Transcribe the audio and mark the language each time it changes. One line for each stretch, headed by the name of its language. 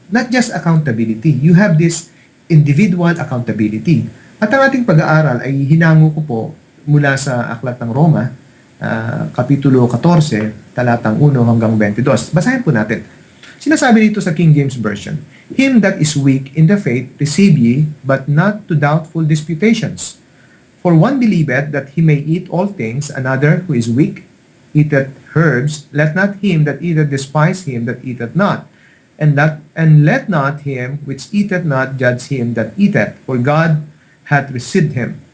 English: Not just accountability. You have this individual accountability.
Filipino: At ang ating pag-aaral ay hinango ko po mula sa Aklat ng Roma, Kapitulo 14, talatang 1 hanggang 22. Basahin po natin. Sinasabi dito sa King James Version,
English: Him that is weak in the faith receive ye, but not to doubtful disputations. For one believeth that he may eat all things, another who is weak eateth herbs. Let not him that eateth despise him that eateth not. And let not him which eateth not judge him that eateth, for God hath received him.